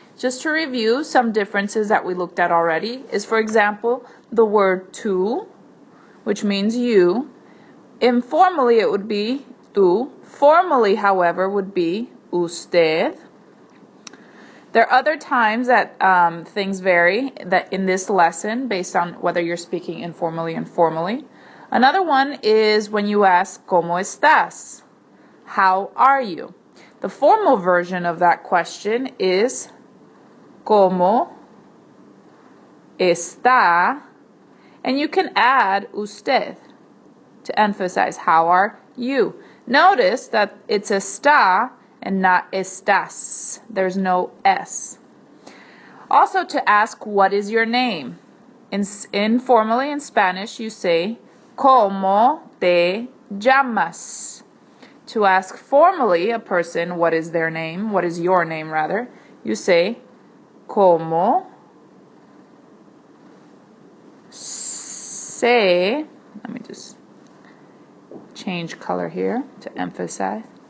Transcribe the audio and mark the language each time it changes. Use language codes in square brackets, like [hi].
[en] Just to review, some differences that we looked at already is, for example, the word tú, which means you. Informally, it would be tú. Formally, however, would be usted. There are other times that things vary that in this lesson based on whether you're speaking informally and formally. Another one is when you ask, [es] ¿Cómo estás? [en] How are you? The formal version of that question is, [es] ¿Cómo está? [en] And you can add usted to emphasize, how are you? Notice that it's está and not estás. There's no S. Also to ask, what is your name? Informally in Spanish, you say, [es] ¿Cómo te llamas? [en] To ask formally a person, what is their name? What is your name, rather? You say, [es] ¿Cómo se... [en] Let me just change color here to emphasize.